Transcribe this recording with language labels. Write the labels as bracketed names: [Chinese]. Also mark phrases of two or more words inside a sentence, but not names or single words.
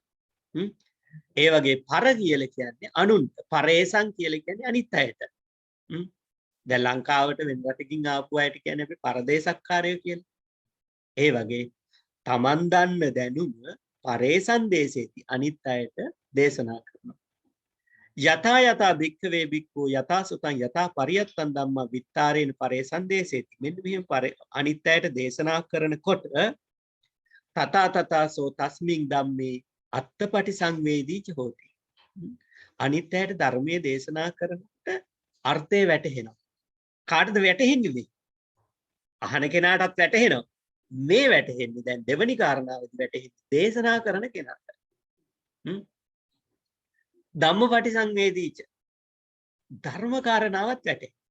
[Sinhala] ඒ වගේ පර කියලා කියන්නේ අනුන්ට. පරේසං කියලා කියන්නේ අනිත් අයට. දැන් ලංකාවට වෙන රටකින් ආපු අයට කියන්නේ අපි පරදේශක්කාරයෝ කියලා. ඒ වගේ තමන් දන්න දැනුම [Pali] පරේසං දේසේති [Sinhala] අනිත් අයට දේශනා කරනවා. [Pali] යතා යතා භික්ඛවේ භික්ඛු යතා සුතං යතා පරියත්තං ධම්ම විත්තරේන පරේසං දේසේති. [Sinhala] මෙන්න මෙහෙම අනිත් අයට දේශනා කරනකොට [Pali] තථා තථාසෝ තස්මින් ධම්මේ අත්තපටි සංවේදී ච හෝති. [Sinhala] අනිත් අයට ධර්මයේ දේශනා කරනකොට අර්ථය වැටහෙනවා. කාටද වැටහෙන්නේ මේ? අහන කෙනාටත් වැටහෙනවා. මේ වැටහෙන්නේ දැන් දෙවනි කාරණාවේදී වැටහෙන්නේ දේශනා කරන කෙනාට. [Pali] ධම්මපටි සංවේදීච [Sinhala] ධර්ම කාරණාවත් වැටේ.